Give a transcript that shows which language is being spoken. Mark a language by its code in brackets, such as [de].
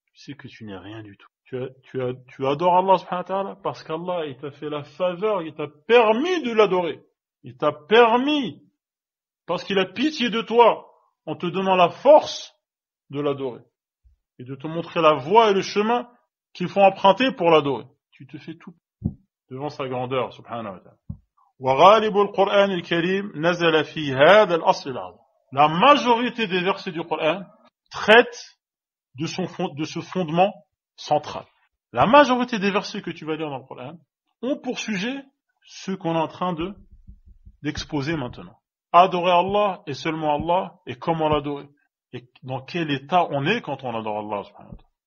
[fr] Tu sais que tu n'es rien du tout. Tu adores Allah subhanahu wa ta'ala parce qu'Allah, il t'a fait la faveur, il t'a permis de l'adorer. Il t'a permis, parce qu'il a pitié de toi, en te donnant la force de l'adorer. Et de te montrer la voie et le chemin qu'il faut emprunter pour l'adorer. Tu te fais tout devant sa grandeur, subhanahu wa ta'ala. [ar] وغالب القرآن الكريم نزل في هذا الأصل العظيم. [fr] La majorité des versets du Coran traitent de ce fondement central. La majorité des versets que tu vas lire dans le Coran ont pour sujet ce qu'on est en train d'exposer maintenant. Adorer Allah et seulement Allah, et comment l'adorer. Et dans quel état on est quand on adore Allah subhanahu wa ta'ala.